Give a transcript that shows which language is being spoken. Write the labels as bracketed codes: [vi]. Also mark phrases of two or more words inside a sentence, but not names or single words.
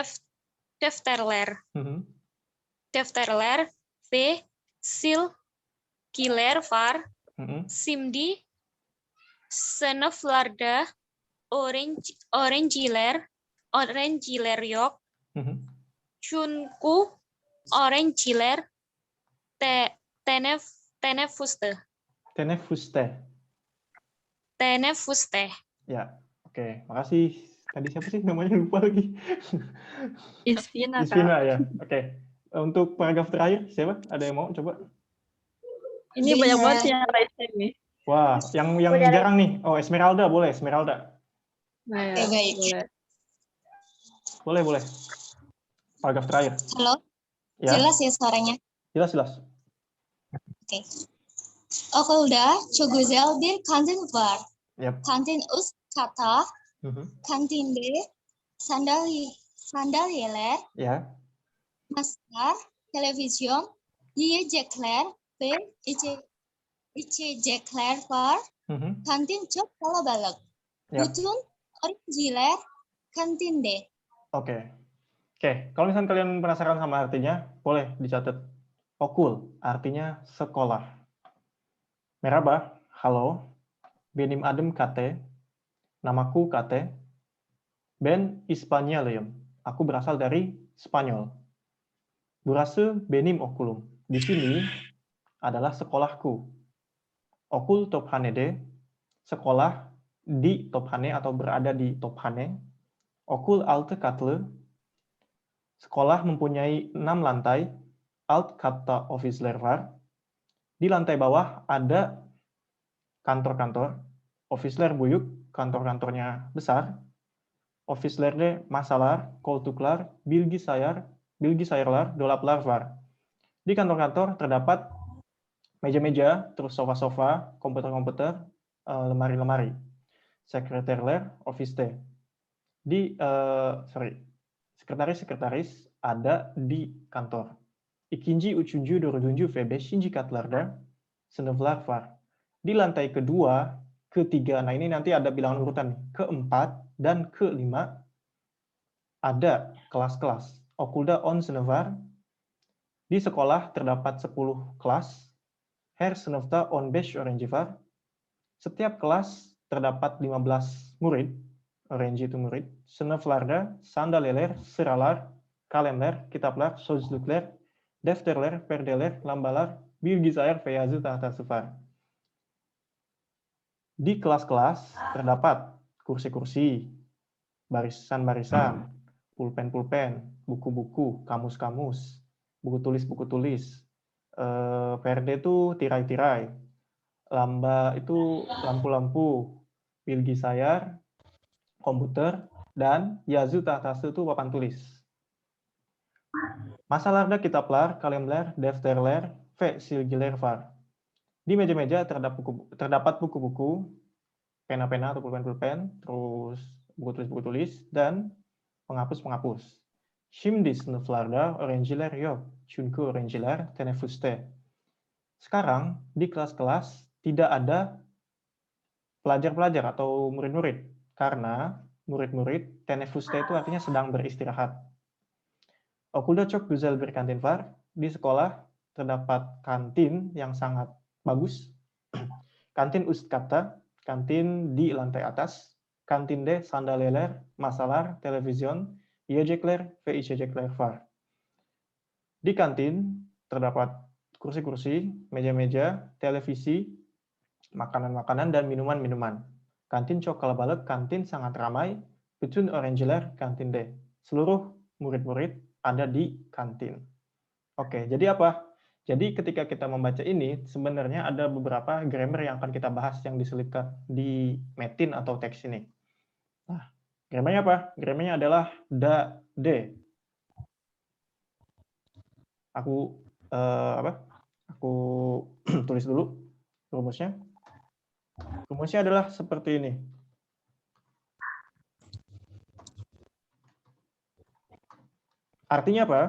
[tr] defterler, ve sil kiler far, simdi, senoflarda, orangiler yok, chunku, orangiler, tenefuste. Tenefuste. [id] Ya, oke. Makasih. Tadi siapa sih namanya? Lupa lagi. Isvina, Kak. Isvina ya. Oke. Untuk paragraf terakhir, siapa? Ada yang mau coba? Ini banyak banget yang [en] raise hand [id] nih. Wah, yang jarang nih. Oh, Esmeralda boleh, Esmeralda. Nah, ya, baik. Boleh. Paragraf terakhir. Halo, Ya, jelas ya suaranya? jelas. Oke. [tr] Okulda çok güzel bir kantin var. Yap. Kantin üst kata, Mhm. kantinde sandalyeler, Ya. masa, televizyon, yiyecekler ve içecekler var. Mhm. Kantin çok kalabalık. Yap. Bütün öğrenciler kantinde. [id] Oke. Kalau misalnya kalian penasaran sama artinya, boleh dicatat. Okul, artinya sekolah. [tr] Merhaba, halo. Benim adım Kate. Namaku Kate. Ben İspanyoluyum. [id] Aku berasal dari Spanyol. [tr] Burası benim okulum. [id] Di sini adalah sekolahku. [tr] Okul Tophane'de, [id] sekolah di Tophane atau berada di Tophane. [tr] Okul altı katlı, [id] sekolah mempunyai 6 lantai. [tr] Alt katta ofisler var. [id] Di lantai bawah ada kantor-kantor. [tr] Ofisler buyuk, [id] kantor-kantornya besar. [tr] Ofislerde masalar, koltuklar, bilgisayarlar, dolaplar var. [id] Di kantor-kantor terdapat meja-meja, terus sofa-sofa, komputer-komputer, lemari-lemari. [tr] Sekreterler, ofiste. [id] Sekretaris-sekretaris ada di kantor. [tr] İkinci, üçüncü, dördüncü ve beşinci katlarda sınıflar var. [id] Di lantai kedua, ketiga, nah ini nanti ada bilangan urutan nih. Keempat dan kelima ada kelas-kelas. [tr] Okulda 10 sınıf var. [id] Di sekolah terdapat 10 kelas. [tr] Her sınıfta 15 öğrenci var. [id] Setiap kelas terdapat 15 murid. Öğrenci itu murid. [tr] Sınıflarda sandalyeler, sıralar, kalemler, kitaplar, sözlükler, defterler, perdeler, lambalar, bilgisayar ve yazı tahtası var. [id] Di kelas-kelas terdapat kursi-kursi, barisan-barisan, pulpen-pulpen, buku-buku, kamus-kamus, buku tulis, perde itu tirai-tirai, lamba itu lampu-lampu, bilgisayar, komputer, dan [tr] yazı tahtası [id] itu papan tulis. [tr] Masalarda kitaplar, kalemler, defterler, ve silgiler var. [id] Di meja-meja terdapat buku-buku, pena-pena atau pulpen-pulpen, terus buku tulis, dan penghapus-penghapus. [tr] Şimdi sınıflarda öğrenciler yok. Çünkü öğrenciler teneffüste. [id] Sekarang di kelas-kelas tidak ada pelajar-pelajar atau murid-murid. Karena murid-murid teneffüste itu artinya sedang beristirahat. [tr] Okulda çok güzel bir kantin var. [id] Di sekolah terdapat kantin yang sangat bagus. [tr] Kantin üst kata, [id] kantin di lantai atas. [tr] Kantinde sandalyeler, masalar, televizyon, yiyecekler ve içecekler var. [id] Di kantin terdapat kursi-kursi, meja-meja, televisi, makanan-makanan, dan minuman-minuman. [tr] Kantin çok kalabalık, [id] kantin sangat ramai. [tr] Bütün öğrenciler kantinde. [id] Seluruh murid-murid ada di kantin. Oke, jadi apa? Jadi ketika kita membaca ini, sebenarnya ada beberapa grammar yang akan kita bahas yang diselipkan di metin atau teks ini. Nah, grammarnya apa? Grammarnya adalah da, de. Aku tulis dulu rumusnya. Rumusnya adalah seperti ini. Artinya apa?